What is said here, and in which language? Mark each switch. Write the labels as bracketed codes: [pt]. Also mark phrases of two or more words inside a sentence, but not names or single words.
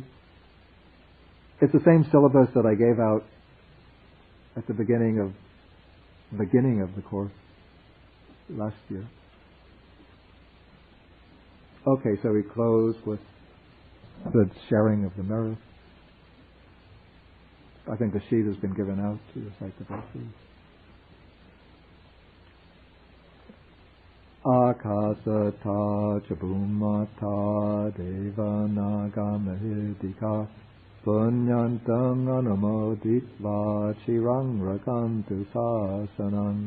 [en] It's the same syllabus that I gave out at the beginning of the course last year. Okay, so we close with the sharing of the merits. I think the sheet has been given out to recite the verses. [pi] Akasata chabhumata devanaga mahidika punyantam anumoditva chirang rakantu sasanam.